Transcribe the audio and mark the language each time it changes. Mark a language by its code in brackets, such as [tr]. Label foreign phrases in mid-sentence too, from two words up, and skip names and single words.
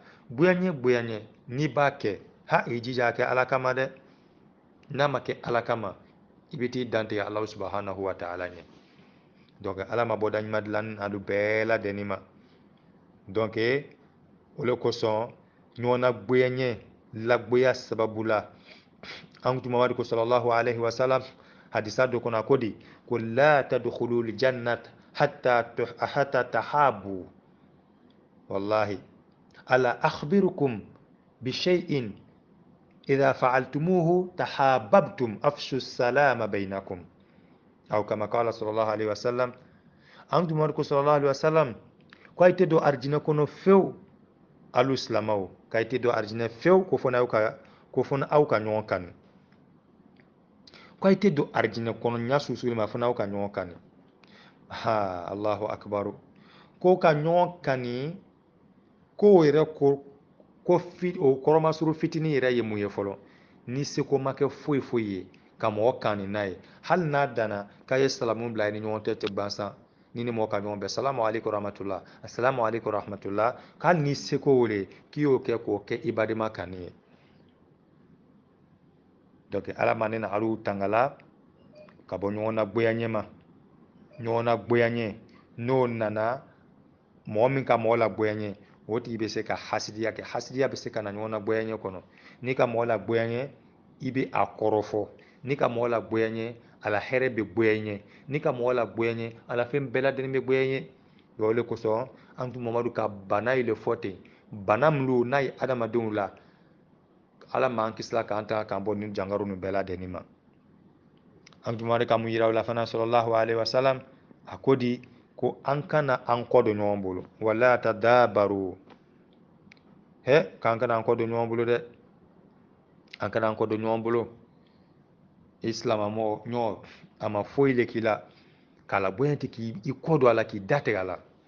[bm] goya ɲɛ n'i b'a kɛ i jija a kɛ ala kama dɛ n'a ma kɛ ala kama i bɛ t'i dantigɛ ala [ar] سبحانه وتعالى [bm] ɲɛ donc ala ma bɔda ɲuman dilan alu bɛɛ ladɛnni ma donc o le kosɔn ɲɔgɔn na goya ɲɛ lagoya sababu la an tun mamadu ko [ar] صلى الله عليه وسلم [bm] hadisa do kɔnɔ a ko di ko [ar] لا تدخلوا الجنة حتى تحابوا والله ألا أخبركم بشيء إذا فعلتموه تحاببتم أفشوا السلام بينكم أو كما قال صلى الله عليه [bm] wasallam an tun mamadu ko [ar] صلى الله عليه وسلم [bm] ko ay te do arjina kono few alu silamaw kay te do arjina few ko fona aw ka ɲɔgɔn kanu ko ay te do arjina kono ɲa susuli ma fona aw ka ɲɔgɔn kanu [ar] الله أكبر [bm] ko ka ɲɔgɔn kani ko yɛrɛ ko o kɔrɔmasuru fitinin yɛrɛ ye mun ye fɔlɔ ni seko ma kɛ foyi foyi ye ka mɔgɔ kani n'a ye hali n'a danna k'a ye salamu bila ni ɲɔgɔn tɛ gansan ni ni mɔgɔ ka ɲɔgɔn bɛn [ar] سلام عليكم رحمة الله السلام عليكم رحمة الله [bm] k'ali ni seko wele k'i y'o kɛ k'o kɛ i badema kani ye donc ala ma ne na alu tangala ka bɔ ɲɔgɔn na goya ɲɛ ma ɲɔgɔn na goya ɲɛ n'o nana mɔgɔ min ka mɔgɔ la goya ɲɛ o tigi bɛ se ka hasidiya kɛ hasidiya bɛ se ka na ɲɔgɔn na goya ɲɛ kɔnɔ n'i ka mɔgɔ la goya ɲɛ i bɛ a kɔrɔfɔ n'i ka mɔgɔ la goya ɲɛ ala hɛrɛ bɛ goya ɲɛ n'i ka mɔgɔ la goya ɲɛ ala fɛn bɛɛ lajɛlen bɛ goya ɲɛ o le kosɔn an tun mamadu ka bana ye le fɔ ten bana min don n'a ye adamadenw la ala m'an kisila k'an ta k'an bɔ nin jangaru nin bɛɛ lajɛlen ma an tun mamadu ka mun yira o la fana [ar] صلى الله عليه وسلم [bm] a ko di ko an kana an kɔ don ɲɔgɔn bolo [ar] ولا تدابروا [bm] k'an kana an kɔ don ɲɔgɔn bolo dɛ an kana an kɔ don ɲɔgɔn bolo isilamamɔgɔ ɲɔgɔn a ma foyi le k'i la k'a la bonya tɛ k'i kɔ don a la k'i da tigɛ a la